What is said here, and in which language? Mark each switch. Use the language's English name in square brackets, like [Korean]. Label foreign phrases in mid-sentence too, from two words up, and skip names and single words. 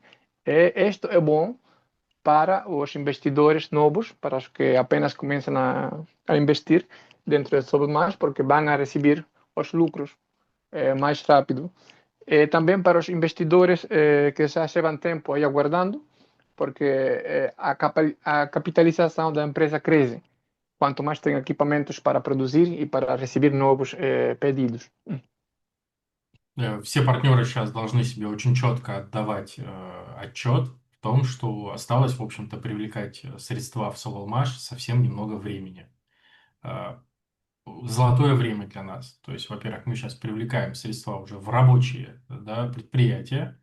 [Portuguese] Isto é bom para os investidores novos, para os que apenas começam a investir dentro de Sobemas, porque vão a receber os lucros mais rápido. Também para os investidores que já levam tempo aí aguardando, porque a capitalização da empresa cresce quanto mais tem equipamentos para produzir e para receber novos pedidos. [Russian] Все партнеры сейчас должны себе очень четко отдавать отчет в том, что осталось, в общем-то, привлекать средства в Соволмаш совсем немного времени. Э, Золотое время для нас. То есть, во-первых, мы сейчас привлекаем средства уже в рабочие, да, предприятия.